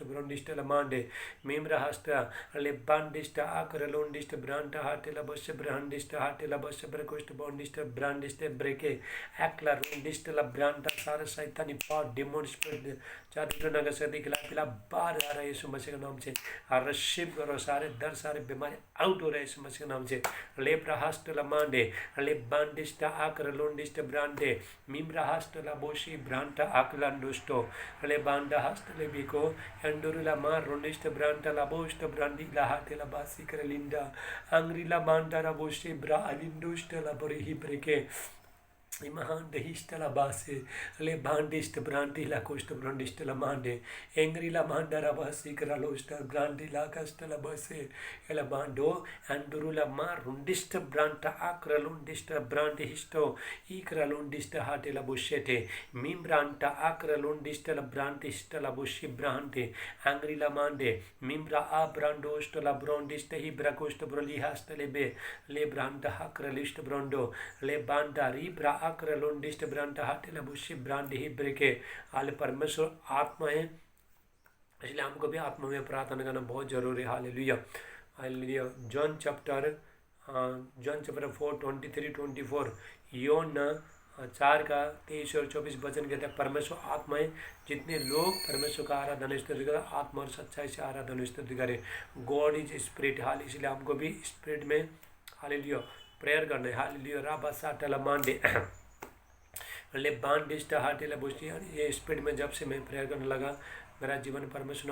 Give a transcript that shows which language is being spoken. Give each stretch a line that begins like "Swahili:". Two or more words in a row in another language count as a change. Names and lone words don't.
English: Brandista la Mande, Mibra Hasta, Le Bandista Akarlondista Branta Hatela Boshabrandista Hatela Boshabracost Bondista Brandista Breke, Akla Rundista la Branta Sara Saitani Pod, Demon Spirit, Chadra Nagasati Lapila Bar
Hindi: यीशु मसीह के नाम से रिसीव करो सारे दर्द सारे बीमारी आउट हो रहे यीशु मसीह के नाम से लेप्रा हस्तला मांडे ले बांडिस्टा आकर लोंडिस्टा ब्रांडे मिम्रा हस्तला बोशी ब्रांटा आकलांडुस्टो ले बांडा हस्तले बिको एंडुरुला मार रोंडिस्टा ब्रांटा ला बोस्टा ब्रांडी ला हातेला बासी कर लिंडा अंग्रीला बांडा रा बोशी ब्रा अलिंडुस्टा ला बरी ही ब्रेके Imahan dehista la base, le bandist branti la costa brandista la mande, engri la manda la base, cralosta brandi la casta la base, e la bando, andurula mar, rundista branta acralundista brandi histo, icralundista hate la buscete, mimbranta acralundista la brantista la busci brante, angri la mande, mimbra a brandosta la brondista hibracosta broli hasta le branda acralista brondo, le banda ribra आक्रलोंडिस्ट ब्रांड हाटेला बुशी ब्रांड ही ब्रेके हाल परमेश्वर आत्मा है इसलिए हमको भी आत्मा में प्रार्थना करना बहुत जरूरी है हालेलुया हालेलुया जॉन चैप्टर 4:23-24 योन 4 का 23 और 24 वचन कहते हैं परमेश्वर आत्मा है जितने लोग परमेश्वर का आराधना स्तुति करें आत्मा और सच्चाई से आराधना स्तुति करें
English: God is spirit
Hindi: हाल इसलिए हमको भी स्पिरिट में हालेलुया प्रेयर करना है हालेलुया राबा साटला मांडे ले बांडिस्टा हाटेला बुशी ये स्पीड में जब से मैं प्रेयर करने लगा मेरा जीवन परमेश्वर ने